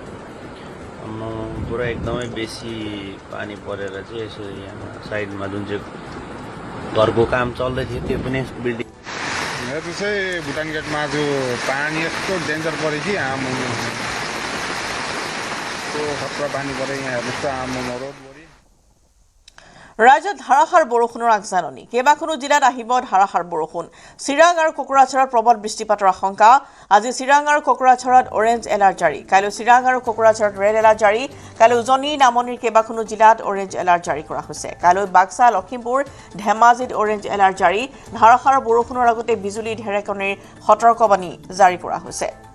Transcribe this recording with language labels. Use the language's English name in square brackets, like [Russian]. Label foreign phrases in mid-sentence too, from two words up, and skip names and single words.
[Nepali] पुरा एकदमै बेसी पानी परेर चाहिँ यसो यहाँ साइडमा जुन चाहिँ घरको काम चल्दै थियो त्यो पनि बिल्डिङ हेर्नु चाहिँ भुटान गेटमा जो पानी यस्तो डेन्जर पऱ्यो कि आम खतरा पानी पऱ्यो यहाँ हेर्नुहोस् त आम रोड [Assamese] ৰাজ্যত ধাৰাসাৰ বৰষুণৰ আগজাননী কেইবাখনো জিলাত আহিব ধাৰাসাৰ বৰষুণ চিৰাং আৰু কোকৰাঝাৰত প্ৰবল বৃষ্টিপাতৰ আশংকা আজি চিৰাং আৰু কোকৰাঝাৰত অৰেঞ্জ এলাৰ্ট জাৰি কাইলৈ চিৰাং আৰু কোকৰাঝাৰত ৰেড এলাৰ্ট জাৰি কাইলৈ উজনি নামনিৰ কেইবাখনো জিলাত অৰেঞ্জ এলাৰ্ট জাৰি কৰা হৈছে কাইলৈ বাক্সা লখিমপুৰ ধেমাজিত অৰেঞ্জ এলাৰ্ট জাৰি ধাৰাসাৰ বৰষুণৰ লগতে বিজুলী ঢেৰেকনিৰ সতৰ্কবাণী জাৰি কৰা হৈছে